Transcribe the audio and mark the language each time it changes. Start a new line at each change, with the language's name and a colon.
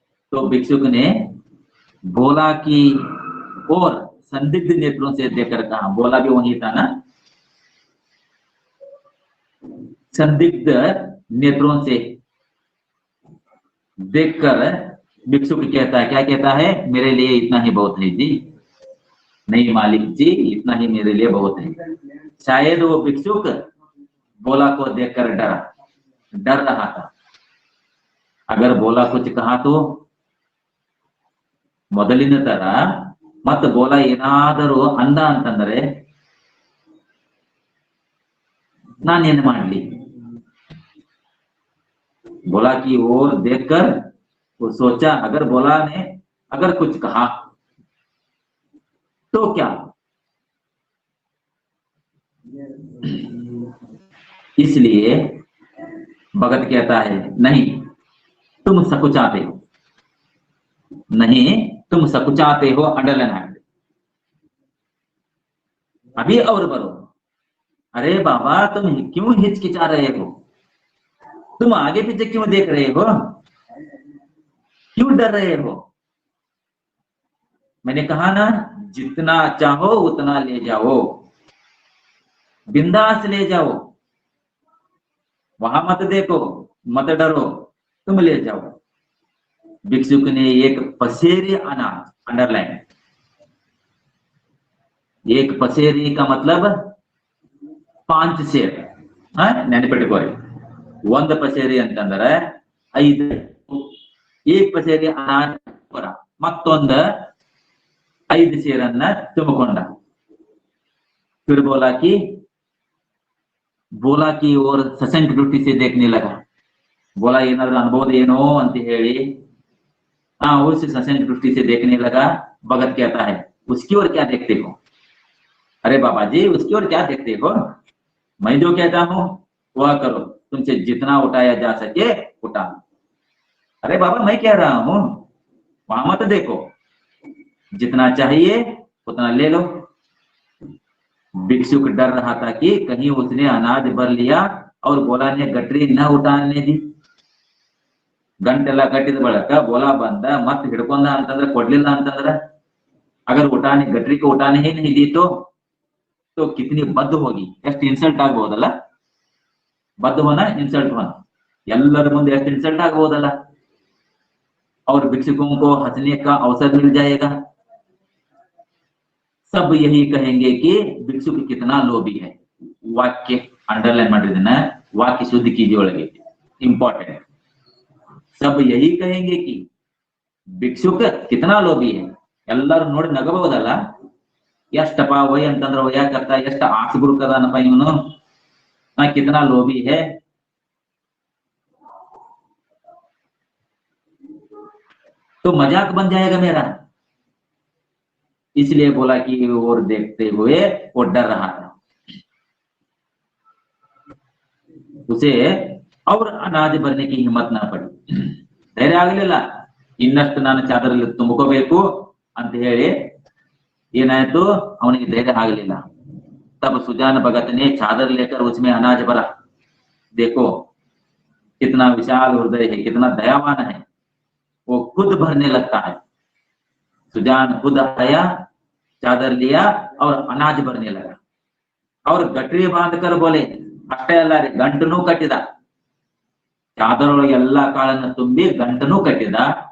Hindi: तो भिक्षुक ने बोला कि और संदिग्ध नेत्रों से देखकर कहा, बोला भी वही था ना, संदिग्ध नेत्रों से देखकर भिक्षुक कहता है, क्या कहता है, मेरे लिए इतना ही बहुत है जी, नहीं मालिक जी इतना ही मेरे लिए बहुत है। शायद वो भिक्षुक बोला को देखकर डर रहा था। अगर बोला कुछ कहा तो
Kannada: ಮೊದಲಿನ ತರ ಮತ್ತೆ ಬೋಲ ಏನಾದರೂ ಅಂದ ಅಂತಂದ್ರೆ ನಾನೇನ್ ಮಾಡ್ಲಿ।
Hindi: बोला की ओर देखकर वो सोचा, अगर बोला ने अगर कुछ कहा तो क्या। इसलिए भगत कहता है, नहीं तुम सकुचाते हो, नहीं तुम सकुचाते हो, अंडरलाइन है अभी और भरो। अरे बाबा तुम क्यों हिचकिचा रहे हो, तुम आगे पीछे क्यों देख रहे हो, क्यों डर रहे हो। मैंने कहा ना, जितना चाहो उतना ले जाओ, बिंदास ले जाओ, वहां मत देखो, मत डरो, तुम ले जाओ। भिक्षुक ने एक पसेरी अनाज, अंडरलाइन, एक पसेरी का मतलब 5
Kannada: ಸೇರ್ ನೆನಪಿಟ್ಟುಕೋರಿ। ಒಂದು ಪಸೇರಿ ಅಂತಂದ್ರೆ 5,
Hindi: एक पसेरी अनाज
Kannada: ಮತ್ತೊಂದು 5 ಸೇರನ್ನ ತುಂಬಿಕೊಂಡ।
Hindi: फिर बोला कि और सशंक दृष्टि से देखने लगा। बोला
Kannada: ಏನಾದ್ರೂ ಅನ್ಬೋದು ಏನೋ ಅಂತ ಹೇಳಿ
Hindi: उस सशंक दृष्टि से देखने लगा। भगत कहता है, उसकी ओर क्या देखते हो। अरे बाबा जी उसकी ओर क्या देखते हो, मैं जो कहता हूं वह करो, तुमसे जितना उठाया जा सके उठा। अरे बाबा मैं कह रहा हूं वहां मत देखो, जितना चाहिए उतना ले लो। भिक्षुक डर रहा था कि कहीं उसने अनाज भर लिया और बोला ने गठरी न उठाने दी।
Kannada: ಗಂಟೆಲ್ಲ ಕಟ್ಟಿದ ಬಳಿಕ ಬೋಲಾ ಬಂದ ಮತ್ತೆ ಹಿಡ್ಕೊಂಡ ಅಂತಂದ್ರೆ ಕೊಡ್ಲಿಲ್ಲ ಅಂತಂದ್ರೆ,
Hindi: अगर उठाने गठरी को उठाने ही नहीं दी तो कितनी बद्ध होगी,
Kannada: ಎಷ್ಟು ಇನ್ಸಲ್ಟ್ ಆಗಬಹುದಲ್ಲ।
Hindi: बद्ध होना इंसल्ट होना,
Kannada: ಎಲ್ಲರ ಮುಂದೆ ಎಷ್ಟು इंसल्ट ಆಗಬಹುದಲ್ಲ।
Hindi: और भिक्षुकों को हंसने का अवसर मिल जाएगा। सब यही कहेंगे कि भिक्षुक कितना लोभी है। वाक्य अंडरलाइन
Kannada: ಮಾಡಿದನ,
Hindi: वाक्य शुद्ध कीजिए
Kannada: ಒಳಗೆ
Hindi: इंपॉर्टेंट। सब यही कहेंगे कि भिक्षुक कितना लोभी है।
Kannada: ಎಲ್ಲರೂ ನೋಡಿ ನಗಬಹುದಲ್ಲ, ಎಷ್ಟಪ್ಪ ವೈ ಅಂತಂದ್ರೆ ಯಾಕರ್ತ ಎಷ್ಟು ಆಸೆಗುರುಕದಾನಪ್ಪ ಇವನು,
Hindi: कितना लोभी है। तो मजाक बन जाएगा मेरा। इसलिए बोला कि और देखते हुए वो डर रहा था। उसे और अनाज भरने की हिम्मत ना पड़ी, धैर्य
Kannada: ಆಗಲಿಲ್ಲ। ಇನ್ನಷ್ಟು ನಾನು ಚಾದರಲ್ಲಿ ತುಂಬಿಕೋಬೇಕು ಅಂತ ಹೇಳಿ ಏನಾಯ್ತು, ಅವನಿಗೆ ಧೈರ್ಯ ಆಗಲಿಲ್ಲ।
Hindi: तब सुजान भगत ने चादर लेकर उसमें अनाज भरा। देखो कितना विशाल हृदय है, कितना दयावान है, वो खुद भरने लगता है। सुजान खुद आया, चादर लिया और अनाज भरने लगा। और गठरी बांधकर बोले,
Kannada: ಅಷ್ಟೇ ಅಲ್ಲ ರೀ ಗಂಟನೂ ಕಟ್ಟಿದ, ಚಾದರೊಳಗೆ ಎಲ್ಲಾ ಕಾಳನ್ನ ತುಂಬಿ ಗಂಟನೂ ಕಟ್ಟಿದ।